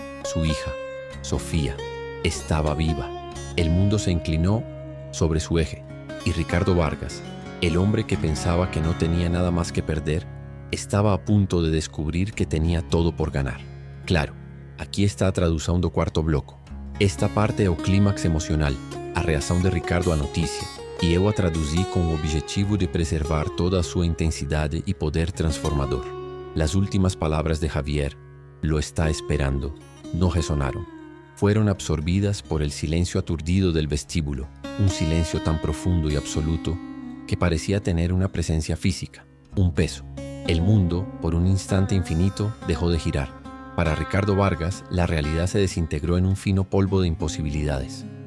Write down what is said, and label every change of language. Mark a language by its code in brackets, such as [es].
[es] Su hija, Sofía, estaba viva. El mundo se inclinó sobre su eje, y Ricardo Vargas, el hombre que pensaba que no tenía nada más que perder, estaba a punto de descubrir que tenía todo por ganar. [pt] Claro, aqui está tradução do quarto bloco. Esta parte é o clímax emocional, a reação de Ricardo à notícia, e eu a traduzi com o objetivo de preservar toda a sua intensidade e poder transformador. [es] Las últimas palabras de Javier, lo está esperando, no resonaron. Fueron absorbidas por el silencio aturdido del vestíbulo, un silencio tan profundo y absoluto que parecía tener una presencia física, un peso. El mundo, por un instante infinito, dejó de girar. Para Ricardo Vargas, la realidad se desintegró en un fino polvo de imposibilidades.